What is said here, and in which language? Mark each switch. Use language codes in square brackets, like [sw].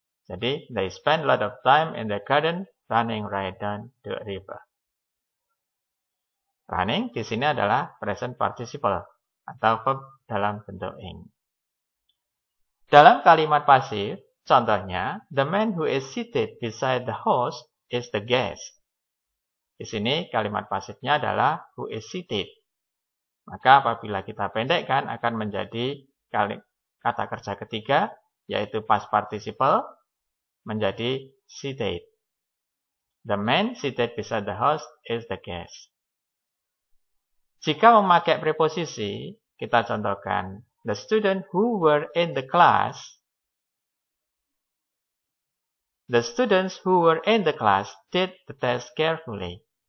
[id] Jadi [en] they spend a lot of time in their garden running right down to a river. [id] Running di sini adalah present participle atau verb dalam bentuk ing. Dalam kalimat pasif, contohnya, [en] the man who is seated beside the host is the guest. [id] Di sini kalimat pasifnya adalah [en] who is seated. [id] Maka apabila kita pendekkan akan menjadi kata kerja ketiga, yaitu past participle, menjadi seated. [en] The man seated beside the host is the guest. [id] Jika memakai preposisi, kita contohkan [en] the student who were in the class. The students who were in the class did the test carefully.